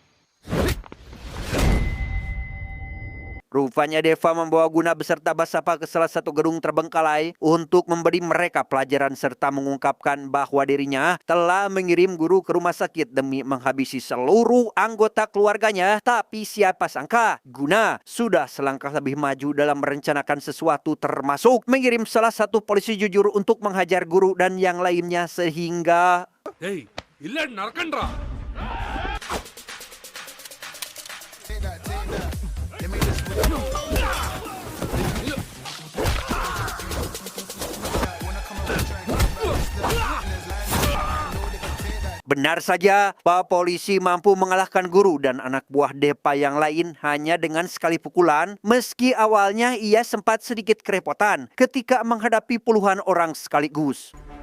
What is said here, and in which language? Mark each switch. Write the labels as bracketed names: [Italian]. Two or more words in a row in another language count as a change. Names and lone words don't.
[Indonesian] Rupanya Deva membawa Guna beserta Basapa ke salah satu gedung terbengkalai untuk memberi mereka pelajaran serta mengungkapkan bahwa dirinya telah mengirim guru ke rumah sakit demi menghabisi seluruh anggota keluarganya. Tapi siapa sangka Guna sudah selangkah lebih maju dalam merencanakan sesuatu, termasuk mengirim salah satu polisi jujur untuk menghajar guru dan yang lainnya, sehingga [Telugu] ఏయ్ ఇల్లు నరకండ్రా. [Indonesian] Benar saja, Pak Polisi mampu mengalahkan guru dan anak buah Depa yang lain hanya dengan sekali pukulan, meski awalnya ia sempat sedikit kerepotan ketika menghadapi puluhan orang sekaligus.